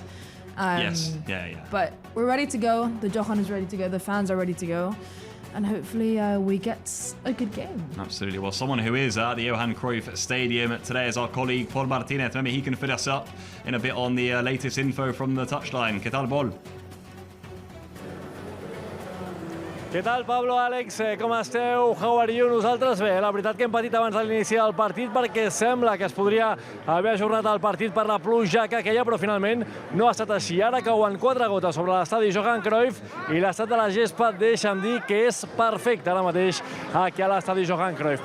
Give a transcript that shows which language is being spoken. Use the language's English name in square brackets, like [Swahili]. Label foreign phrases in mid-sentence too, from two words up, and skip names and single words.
[English] But we're ready to go. The Johan is ready to go. The fans are ready to go. And hopefully we get a good game. Absolutely. Well, someone who is at the Johan Cruyff Stadium today is our colleague Paul Martinez. Maybe he can fit us up in a bit on the latest info from the touchline. [Spanish] ¿Qué tal, Paul? [Catalan] Què tal, Pablo, Àlex? Com esteu? [English] How are you? [Catalan] Nosaltres bé. La veritat que hem patit abans de l'inici del partit, perquè sembla que es podria haver ajornat el partit per la pluja que queia, però finalment no ha estat així. Ara cauen 4 gotes sobre l'estadi Johan Cruyff i l'estat de la gespa, deixa'm dir que és perfecte ara mateix aquí a l'estadi Johan Cruyff.